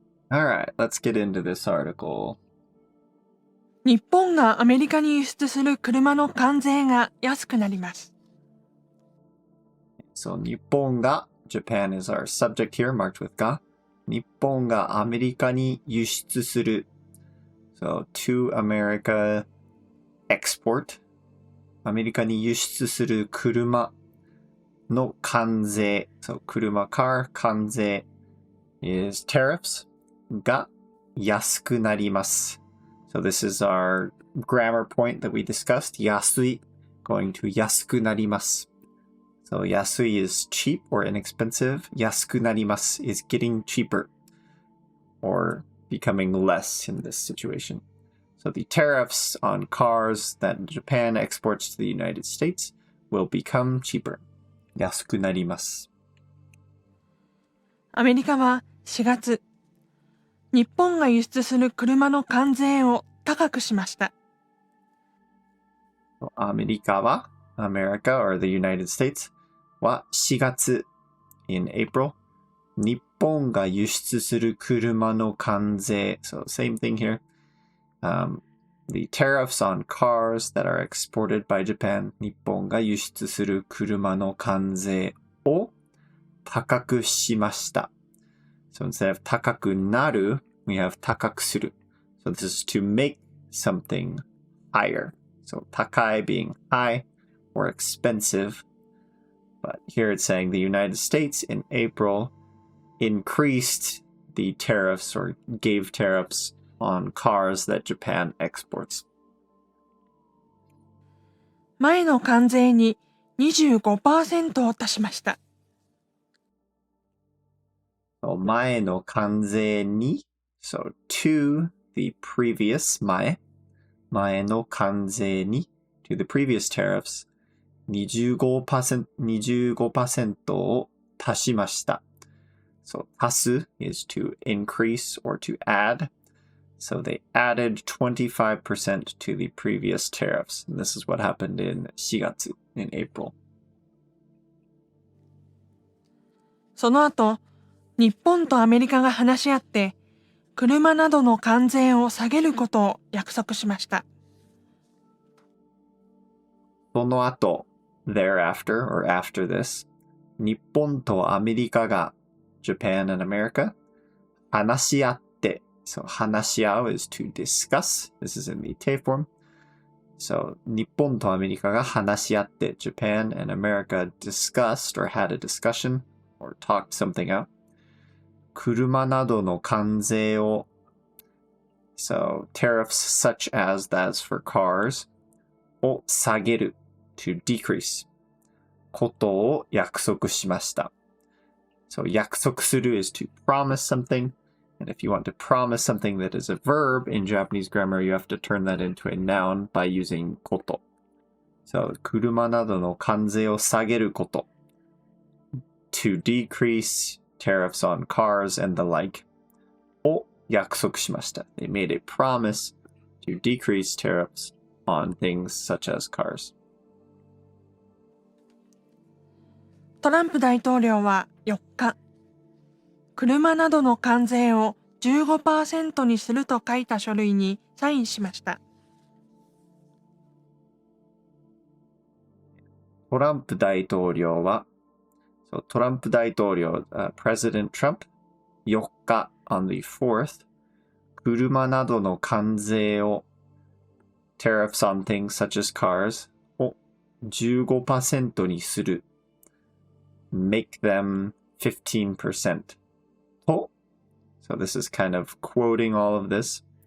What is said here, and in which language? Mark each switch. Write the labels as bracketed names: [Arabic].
[English] All right, let's get into this article. [Japanese] 日本がアメリカに輸出する車の関税が安くなります。 [English] So, [Japanese] 日本が [English] Japan is our subject here, marked with [Japanese] が。日本がアメリカに輸出する。 [English] So, to America export. [Japanese] アメリカに輸出する車の関税。 [English] So, [Japanese] 車 [English] car [Japanese] 関税 [English] is tariffs. [Japanese] が安くなります。 [English] So this is our grammar point that we discussed. [Japanese] 安い [English] going to [Japanese] 安くなります。 [English] So [Japanese] 安い [English] is cheap or inexpensive. [Japanese] 安くなります [English] is getting cheaper or becoming less in this situation. So the tariffs on cars that Japan exports to the United States will become cheaper. [Japanese] 安くなります。アメリカは4月、日本が輸出する車の関税を高くしました。アメリカは、 [English] America or the United States [Japanese] は4月 [English] in April [Japanese] 日本が輸出する車の関税 [English] so same thing here the tariffs on cars that are exported by Japan [Japanese] 日本が輸出する車の関税を高くしました。 [English] So instead of [Japanese] 高くなる [English] we have [Japanese] 高くする [English] so this is to make something higher so [Japanese] 高い [English] being high or expensive but here it's saying the United States in April increased the tariffs or gave tariffs on cars that Japan exports [Japanese] 前の関税に 25% を足しました。前の関税に [English] so to the previous [Japanese] 前の関税に [English] to the previous tariffs 25%, 25% [Japanese] を足しました。 [English] So [Japanese] 足す [English] is to increase or to add. So they added 25% to the previous tariffs. And this is what happened in [Japanese] 4月 [English] in April. [Japanese] その後、日本とアメリカが話し合って、車などの関税を下げることを約束しました。その後、 [English] thereafter or after this, [Japanese] 日本とアメリカが [English] Japan and America [Japanese] 話し合って [English] so [Japanese] 話し合う [English] is to discuss. This is in the te form. So [Japanese] 日本とアメリカが話し合って [English] Japan and America discussed or had a discussion or talked something out. [Japanese] 車などの関税を [English] so tariffs such as that's for cars [Japanese] を下げる [English] to decrease [Japanese] ことを約束しました。 [English] So [Japanese] 約束する [English] is to promise something. And if you want to promise something that is a verb in Japanese grammar, you have to turn that into a noun by using [Japanese] こと。 So 車などの関税を下げること。 [English] To decrease tariffs on cars and the like [Japanese] を約束しました。 [English] They made a promise to decrease tariffs on things such as cars. [Japanese] トランプ大統領は4日、車などの関税を 15% にすると書いた書類にサインしました。トランプ大統領は、トランプ大統領、 [English] President Trump [Japanese] 4日 [English] on the 4th [Japanese] 車などの関税を [English] tariffs on things such as cars [Japanese] を 15% にする [English] make them 15% [Japanese] と [English] so this is kind of quoting all of this